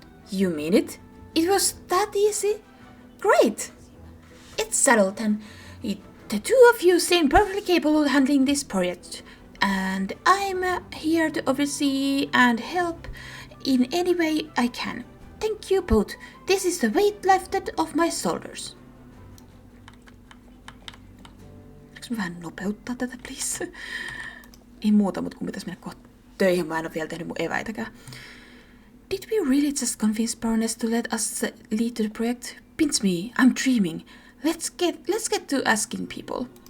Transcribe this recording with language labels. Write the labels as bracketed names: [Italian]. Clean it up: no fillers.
[English] You mean it? It was that easy? Great! It's settled then. The two of you seem perfectly capable of handling this project, and I'm here to oversee and help in any way I can. Thank you both. This is the weight lifted off my shoulders. [Finnish] Voinko mä vähän nopeuttaa tätä, please? Ei muuta, mutta kun pitäisi mennä kohta töihin, mä en ole vielä tehnyt mun eväitäkään. [English] Did we really just convince Baroness to let us lead to the project? Pinch me, I'm dreaming. Let's get to asking people.